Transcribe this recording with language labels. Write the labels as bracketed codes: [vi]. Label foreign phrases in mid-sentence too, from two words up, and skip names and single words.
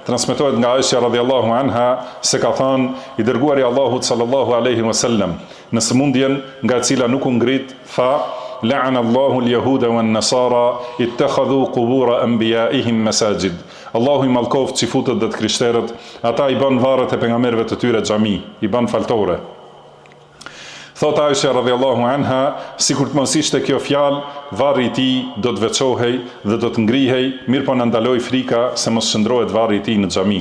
[sq] transmetohet nga Aisha [ar] رضي الله عنها [sq] se ka thënë i dërguari i Allahut [ar] صلى الله عليه وسلم, [sq] në sëmundjen nga e cila nuk u ngrit, tha: [ar] "لعن الله اليهود والنصارى اتخذوا قبور أنبيائهم مساجد." [sq] Allahu i mallkoft çifutët dhe të krishterët, ata i bën varret e pejgamberëve të tyre xhami, i bën faltore. Thot Aisha [ar] رضي الله عنها, [sq] sikur të mos ishte kjo fjalë, varri i tij do të veçohej dhe do të ngrihej, mirë po na ndaloi frika se mos shndrohet varri i tij në xhami.